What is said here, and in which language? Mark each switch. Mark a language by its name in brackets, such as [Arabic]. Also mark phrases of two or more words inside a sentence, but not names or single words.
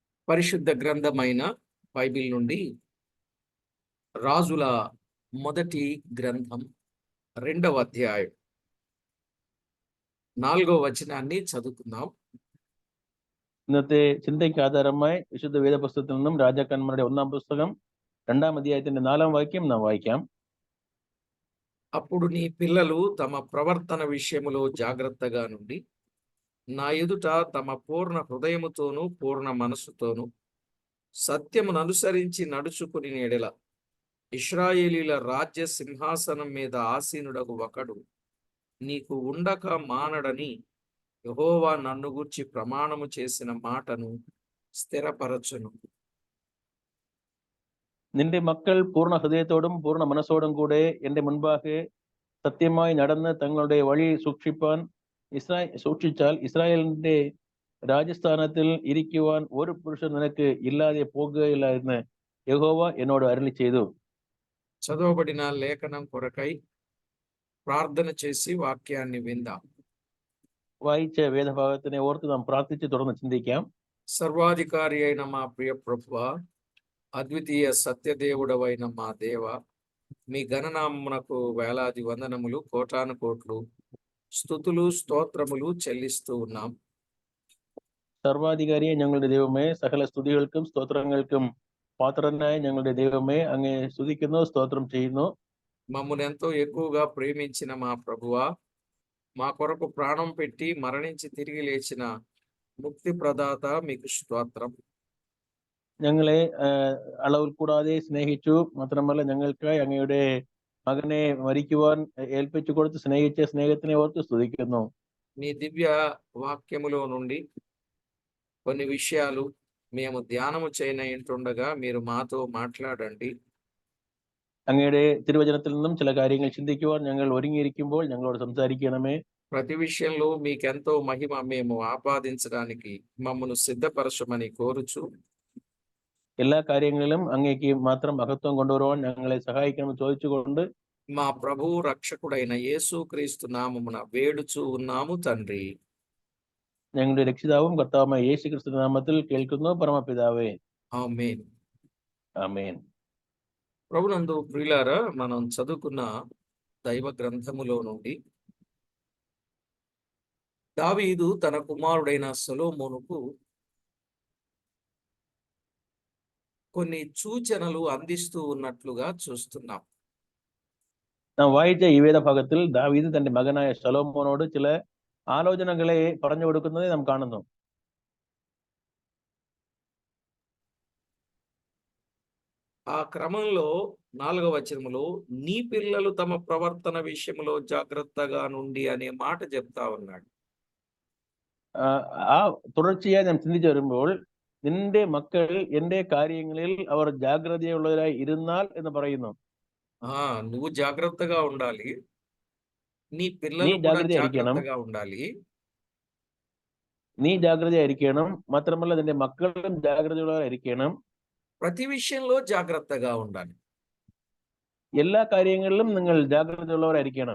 [Telugu] పరిశుద్ధ గ్రంథమైన బైబిల్ నుండి రాజుల మొదటి గ్రంథం 2వ అధ్యాయం 4వ వచనాన్ని చదువుకుందాం. [Malayalam] ഇന്നത്തെ ചിന്തയ്ക്ക് ആധാരമായി വിശുദ്ധ വേദപുസ്തകത്തിൽ നിന്നും രാജാക്കന്മാരുടെ 1ാം പുസ്തകം 2ാം അധ്യായത്തിന്റെ 4ാം വാക്യം നാം വായിക്കാം. [Telugu] అప్పుడు నీ పిల్లలు తమ ప్రవర్తన విషయములో జాగ్రత్తగా నుండి నా ఎదుట తమ పూర్ణ హృదయముతోనూ పూర్ణ మనస్సుతోనూ సత్యమును అనుసరించి నడుచుకుని ఎడల ఇశ్రాయేలీల రాజ్య సింహాసనం మీద ఆసీనుడగు ఒకడు నీకు ఉండక మానడని యెహోవా నన్ను గూర్చి ప్రమాణము చేసిన మాటను స్థిరపరచును. [Malayalam] നിന്റെ മക്കൾ പൂർണ്ണ ഹൃദയത്തോടും പൂർണ്ണ മനസ്സോടും കൂടെ എന്റെ മുൻപാകെ സത്യമായി നടന്ന് തങ്ങളുടെ വഴി സൂക്ഷിച്ചാൽ ഇസ്രായേലിന്റെ രാജസ്ഥാനത്തിൽ ഇരിക്കുവാൻ ഒരു പുരുഷൻ നിനക്ക് ഇല്ലാതെ പോകുകയില്ല എന്ന് യഹോവ എന്നോട് അരുളി ചെയ്തു. [Telugu] చదవబడిన లేఖనం కొరకై ప్రార్థన చేసి వాక్యాన్ని విందాం. [Malayalam] വായിച്ച വേദഭാഗത്തിനെ ഓർത്ത് നാം പ്രാർത്ഥിച്ച് തുടർന്ന് ചിന്തിക്കാം. [Telugu] సర్వాధికారి అయిన మా ప్రియ ప్రభువా, అద్వితీయ సత్యదేవుడవైన మా దేవ, మీ ఘననామమునకు వేలాది వందనములు, కోటాను కోట్లు స్తుతులు స్తోత్రములు చెల్లిస్తూ ఉన్నాం. [Malayalam] സർവാധികാരിയെ ഞങ്ങളുടെ ദൈവമേ, സകല സ്തുതികൾക്കും സ്തോത്രങ്ങൾക്കും పాత్రనాయ ഞങ്ങളുടെ ദൈവമേ, അങ്ങേ സ്തുതിക്കുന്നു, സ്തోత్రం ചെയ്യുന്നു. [Telugu] మమ్మల్ని ఎంతో ఎక్కువగా ప్రేమించిన మా ప్రభువా, మా కొరకు ప్రాణం పెట్టి మరణించి తిరిగి లేచిన ముక్తి ప్రదాత మీకు స్తోత్రం. [Malayalam] ഞങ്ങളെ അളവിൽ കൂടാതെ സ്നേഹിച്ചു, മാത്രമല്ല ഞങ്ങൾക്കായി അങ്ങയുടെ മകനെ മരിക്കുവാൻ ഏൽപ്പിച്ചു കൊടുത്ത് സ്നേഹിച്ച സ്നേഹത്തിനെ ഓർത്ത് സ്തുതിക്കുന്നു. [Telugu] మీ దివ్య వాక్యములో నుండి కొన్ని విషయాలు మేము ధ్యానము చేయనట్టుండగా మీరు మాతో మాట్లాడండి. [Malayalam] അങ്ങയുടെ തിരുവചനത്തിൽ നിന്നും ചില കാര്യങ്ങൾ ചിന്തിക്കുവാൻ ഞങ്ങൾ ഒരുങ്ങിയിരിക്കുമ്പോൾ ഞങ്ങളോട് സംസാരിക്കണമേ. [Telugu] ప్రతి విషయంలో మీకెంతో మహిమ మేము ఆపాదించడానికి మమ్మను సిద్ధపరచమని కోరుచు, [Malayalam] എല്ലാ കാര്യങ്ങളിലും അങ്ങേക്ക് മാത്രം മഹത്വം കൊണ്ടുവരുവാൻ ഞങ്ങളെ സഹായിക്കണമെന്ന് ചോദിച്ചുകൊണ്ട് [Telugu] మా ప్రభువు రక్షకుడైన యేసుక్రీస్తు నామమున వేడుచు ఉన్నాము తండ్రి. [Malayalam] ഞങ്ങളുടെ രക്ഷിതാവും കർത്താവുമായ യേശു ക്രിസ്തു നാമത്തിൽ കേൾക്കുന്നു పరమపిതാవే. [Telugu] ఆమేన్. ఆమేన్. ప్రభునందు ప్రియులారా, మనం చదువుకున్న దైవ గ్రంథములో నుండి దావీదు తన కుమారుడైన సొలొమోనుకు కొన్ని సూచనలు అందిస్తూ ఉన్నట్లుగా చూస్తున్నాం. [Malayalam] നാം വായിച്ച ഈ വേദഭാഗത്തിൽ ദാവീദ് തന്റെ മകനായ ശലോമോനോട് ചില ആലോചനകളെ പറഞ്ഞു കൊടുക്കുന്നത് നാം കാണുന്നു. [Telugu] ఆ క్రమంలో 4వ వచనములో నీ పిల్లలు తమ ప్రవర్తన విషయంలో జాగ్రత్తగా నుండి అనే మాట చెప్తా ఉన్నాడు. [Malayalam] ആ തുടർച്ചയായി നാം ചിന്തിച്ചു വരുമ്പോൾ നിന്റെ മക്കൾ എന്റെ കാര്യങ്ങളിൽ അവർ ജാഗ്രതയുള്ളവരായി ഇരുന്നാൽ എന്ന് പറയുന്നു. [Telugu] నువ్వు జాగ్రత్తగా ఉండాలి, నీ పిల్లలు కూడా జాగ్రత్తగా ఉండాలి. [Malayalam] നീ ജാഗ്രതയായിരിക്കണം, മാത്രമല്ല നിന്റെ മക്കളും ജാഗ്രതയുള്ളവരായിരിക്കണം. [Telugu] ప్రతి విషయంలో జాగ్రత్తగా ఉండాలి. [Malayalam] എല്ലാ കാര്യങ്ങളിലും നിങ്ങൾ ജാഗ്രതയുള്ളവരായിരിക്കണം.